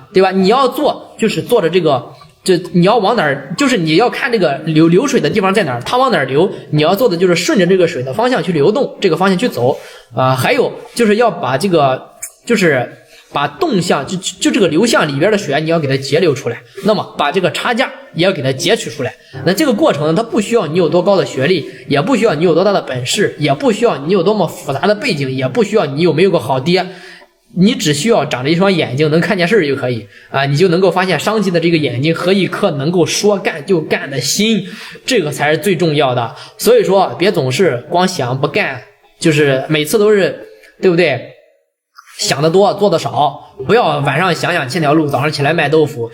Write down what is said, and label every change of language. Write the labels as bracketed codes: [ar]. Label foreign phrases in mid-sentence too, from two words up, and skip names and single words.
[zh] 对吧？你要做就是做着這個，就你要往哪兒，就是你要看這個流水的地方在哪兒，它往哪兒流，你要做的就是順着這個水的方向去流動，這個方向去走還有就是要把這個就是把動向就這個流向裡邊的水你要給它截流出來，那麼把這個差價也要給它截取出來。那這個過程呢，它不需要你有多高的學歷，也不需要你有多大的本事，也不需要你有多麼複雜的背景，也不需要你有沒有個好爹，你只需要長着一雙眼睛能看見事就可以你就能夠發現商機的這個眼睛和一顆能夠說幹就幹的心，這個才是最重要的。所以說別總是光想不幹，就是每次都是對不對？想得多做得少，不要晚上想想千條路，早上起來賣豆腐。